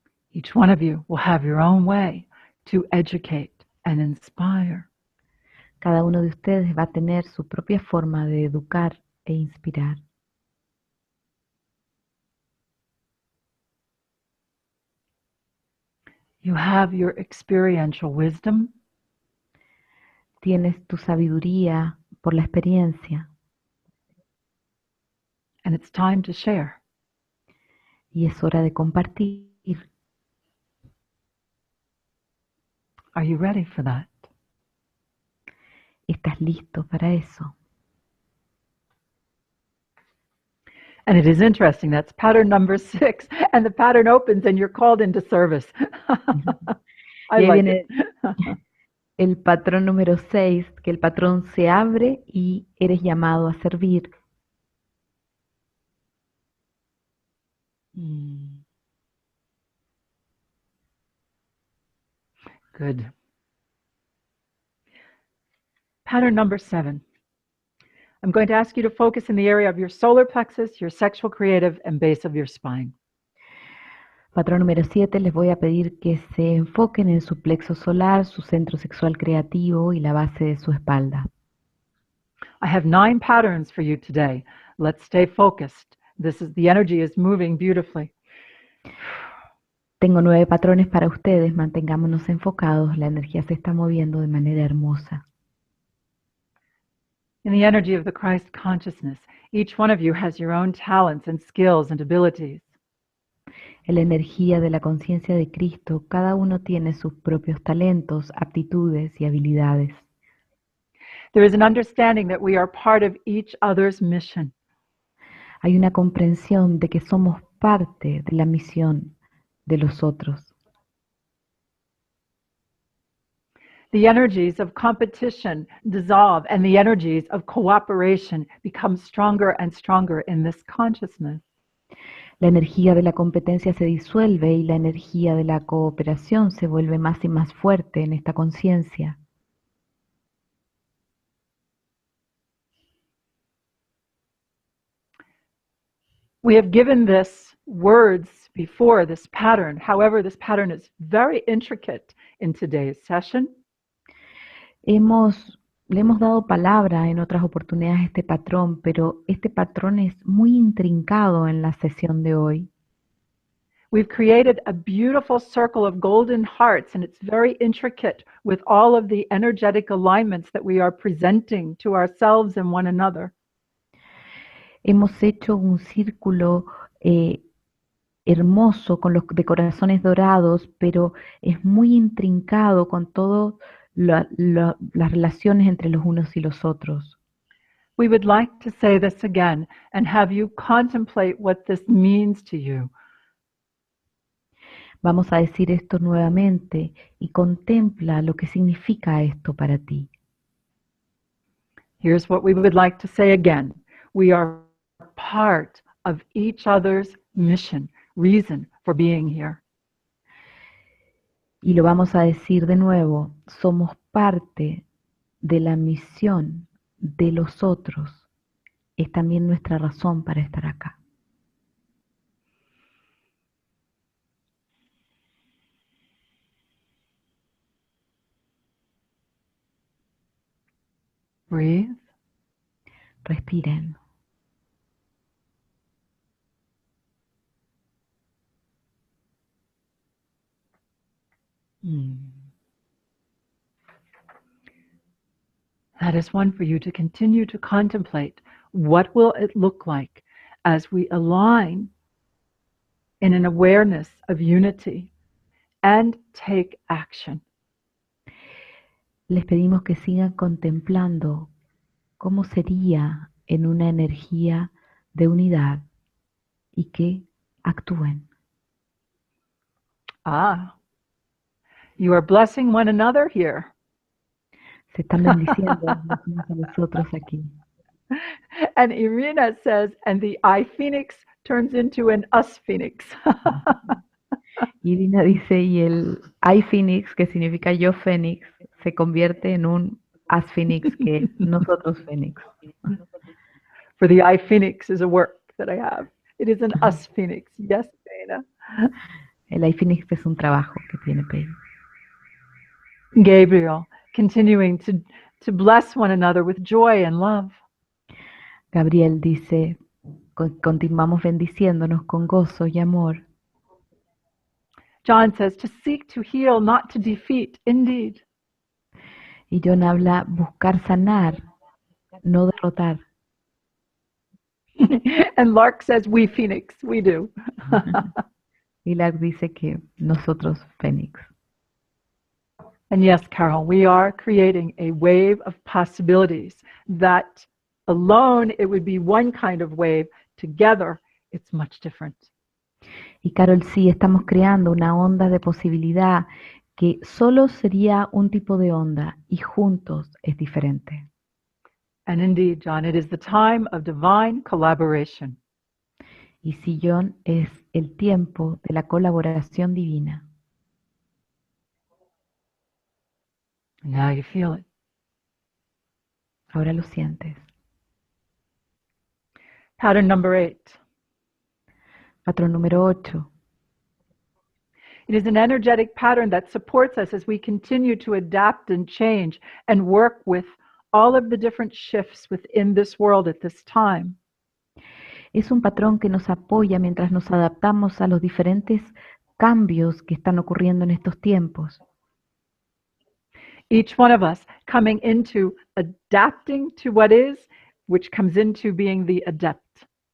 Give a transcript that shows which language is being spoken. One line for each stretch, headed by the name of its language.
English: Each one of you will have your own way to educate and inspire.
Spanish: Cada uno de ustedes va a tener su propia forma de educar e inspirar.
English: You have your experiential wisdom.
Spanish: Tienes tu sabiduría por la experiencia.
English: And it's time to share.
Spanish: Y es hora de compartir.
English: Are you ready for that?
Spanish: ¿Estás listo para eso?
English: And it is interesting, that's pattern number 6, and the pattern opens and you're called into service. I
Spanish: Y ahí
English: like it.
Spanish: viene el patrón número 6, que el patrón se abre y eres llamado a servir.
English: Good. Pattern number 7. I'm going to ask you to focus in the area of your solar plexus, your sexual creative, and base of your spine.
Spanish: Patrón número 7, les voy a pedir que se enfoquen en su plexo solar, su centro sexual creativo y la base de su espalda.
English: I have 9 patterns for you today. Let's stay focused. The energy is moving beautifully.
Spanish: Tengo 9 patrones para ustedes, mantengámonos enfocados, la energía se está moviendo de manera hermosa.
English: In the energy of the Christ consciousness, each one of you has your own talents and skills and abilities.
Spanish: En la energía de la conciencia de Cristo, cada uno tiene sus propios talentos, aptitudes y habilidades.
English: There is an understanding that we are part of each other's mission.
Spanish: Hay una comprensión de que somos parte de la misión de los otros.
English: The energies of competition dissolve and the energies of cooperation become stronger and stronger in this consciousness.
Spanish: La energía de la competencia se disuelve y la energía de la cooperación se vuelve más y más fuerte en esta conciencia.
English: We have given this words before, this pattern. However, this pattern is very intricate in today's session.
Spanish: Le hemos dado palabra en otras oportunidades a este patrón, pero este patrón es muy intrincado en la sesión de hoy.
English: We've created a beautiful circle of golden hearts, and it's very intricate with all of the energetic alignments that we are presenting to ourselves and one another.
Spanish: Hemos hecho un círculo hermoso con los de corazones dorados, pero es muy intrincado con todas las relaciones entre los unos y los otros.
English: We would like to say this again and have you contemplate what this means to you.
Spanish: Vamos a decir esto nuevamente y contempla lo que significa esto para ti.
English: Here's what we would like to say again. We are part of each other's mission, reason for being here.
Spanish: Y lo vamos a decir de nuevo, somos parte de la misión de los otros. Es también nuestra razón para estar acá.
English: Breathe.
Spanish: Respiren.
English: That is one for you to continue to contemplate. What will it look like as we align in an awareness of unity and take action?
Spanish: Les pedimos que sigan contemplando cómo sería en una energía de unidad y que actúen.
English: You are blessing one another here.
Spanish: Se están bendiciendo los unos a los otros aquí.
English: And Irina says, and the I Phoenix turns into an us Phoenix.
Spanish: Irina dice, y el I Phoenix, que significa yo Fénix, se convierte en un As Phoenix, que es nosotros Fénix.
English: For the I Phoenix is a work that I have. It is an us Phoenix. Yes, Dana.
Spanish: El I Phoenix es un trabajo que tiene Pei.
English: Gabriel, continuing to bless one another with joy and love.
Spanish: Gabriel dice, continuamos bendiciéndonos con gozo y amor.
English: John says, to seek to heal, not to defeat, indeed.
Spanish: Y John habla buscar sanar, no derrotar.
English: And Lark says, we Phoenix, we do.
Spanish: Y Lark dice que nosotros Fénix.
English: And yes, Carol, we are creating a wave of possibilities that alone it would be one kind of wave. together, it's much different.
Spanish: Y Carol, sí, estamos creando una onda de posibilidad que solo sería un tipo de onda y juntos es diferente.
English: And indeed, John, it is the time of divine collaboration.
Spanish: Y sí, John, es el tiempo de la colaboración divina.
English: Now you feel it.
Spanish: Ahora lo sientes.
English: Pattern number 8.
Spanish: Patrón número 8.
English: It is an energetic pattern that supports us as we continue to adapt and change and work with all of the different shifts within this world at this time.
Spanish: Es un patrón que nos apoya mientras nos adaptamos a los diferentes cambios que están ocurriendo en estos tiempos.
English: Each one of us coming into adapting to what is, which comes into being the adept.